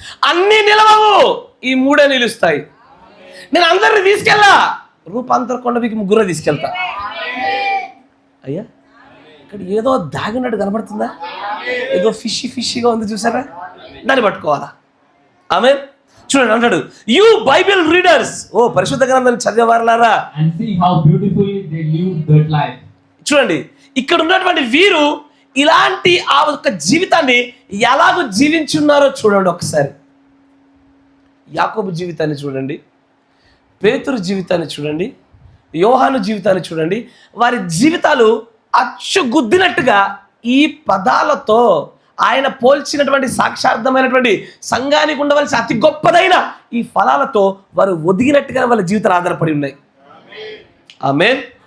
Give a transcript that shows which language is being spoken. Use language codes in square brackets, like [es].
[te] అన్ని నిలవవు, ఈ 3 నిలుస్తాయి. నేను అందరిని తీసుకెళ్ళా, రూపాంతర కొండ మీకు 3 తీసుకెళ్తా. అయ్యా, ఇక్కడ ఏదో దాగినట్టు కనబడుతుందా? ఏదో ఫిషీగా ఉంది, చూసారా? దాన్ని పట్టుకోవాలా? ఆమేన్. చూడండి, అంటాడు, [en] you Bible readers, [te] ఓ పరిశుద్ధ గ్రంథాన్ని చదివేవారులారా, [en] and see how beautifully they live that life. [te] చూడండి, ఇక్కడ ఉన్నటువంటి వీరు ఇలాంటి ఆ యొక్క జీవితాన్ని ఎలాగో జీవించున్నారో చూడండి ఒకసారి. యాకోబు జీవితాన్ని చూడండి, పేతురు జీవితాన్ని చూడండి, యోహాను జీవితాన్ని చూడండి. వారి జీవితాలు అచ్చుగుద్దినట్టుగా ఈ పదాలతో ఆయన పోల్చినటువంటి సాక్షార్థమైనటువంటి సంఘానికి ఉండవలసిన అతి గొప్పదైన ఈ ఫలాలతో వారు ఒదిగినట్టుగా వాళ్ళ జీవితాలు ఆధారపడి ఉన్నాయి. ఆమేన్.